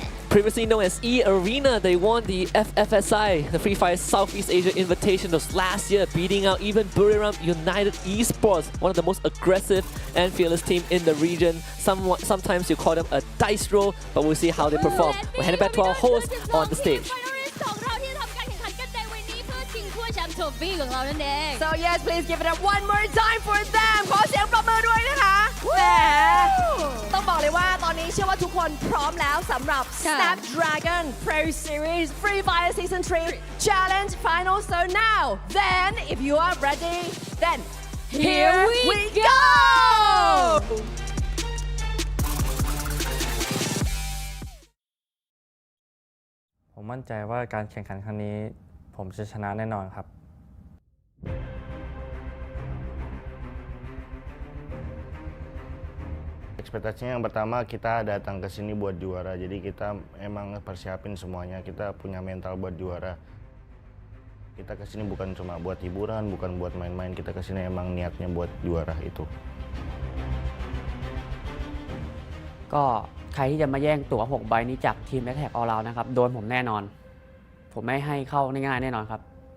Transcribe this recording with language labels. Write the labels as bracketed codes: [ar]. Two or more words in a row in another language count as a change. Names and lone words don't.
[en] Previously known as E-Arena, they won the FFSI, the Free Fire Southeast Asia Invitationals last year, beating out even Buriram United Esports, one of the most aggressive and fearless team in the region. Sometimes you call them a dice roll, but we'll see how they perform. We'll hand it back to our host on the stage. So yes, please give it up one more time for them [th] ขอเสียงปรบมือด้วยนะคะแหมต้องบอกเลยว่าตอนนี้เชื่อว่าทุกคนพร้อมแล้วสำหรับ Snapdragon Pro Series Free Fire Season 3 Challenge Final. [en] So now, then, if you are ready, then here we go! [th] ผมมั่นใจว่าการแข่งขันครั้งนี้ผมจะชนะแน่นอนครับ [id] Ekspektasinya yang pertama kita datang ke sini buat juara, jadi kita emang persiapin semuanya, kita punya mental buat juara. Kita ke sini bukan cuma buat hiburan, bukan buat main-main, kita ke sini emang niatnya buat juara itu. [th] ก็ใครที่จะมาแย่งตั๋ว6 ใบนี้จากทีม Nextterra All Round นะครับโดนผมแน่นอนผมไม่ให้เข้าง่ายๆแน่นอนครับ